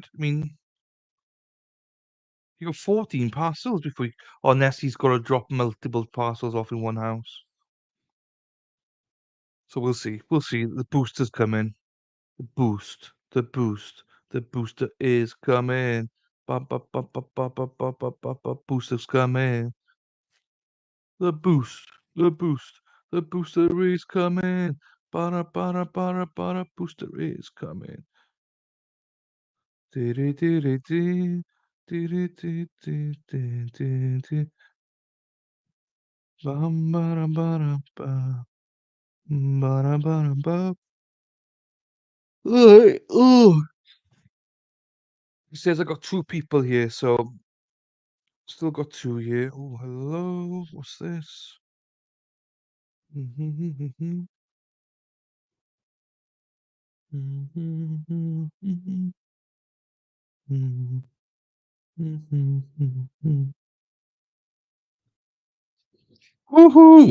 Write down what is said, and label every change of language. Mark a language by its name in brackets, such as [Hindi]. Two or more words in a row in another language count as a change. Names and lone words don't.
[English] I mean, you got 14 parcels before you unless he's gotta drop multiple parcels off in one house. So we'll see. We'll see. The booster's coming. The boost. The boost. The booster is coming. Ba ba ba ba ba ba ba ba ba ba. Booster's coming. The boost. The boost. The booster is coming. Para para para para. Booster is coming. Dee dee dee dee. Dee dee dee dee dee dee dee. Bum ba ba ba. Ba ba ba. Oh. He says I got 2 people here, so still got 2 here. Oh, hello. What's this? Woohoo!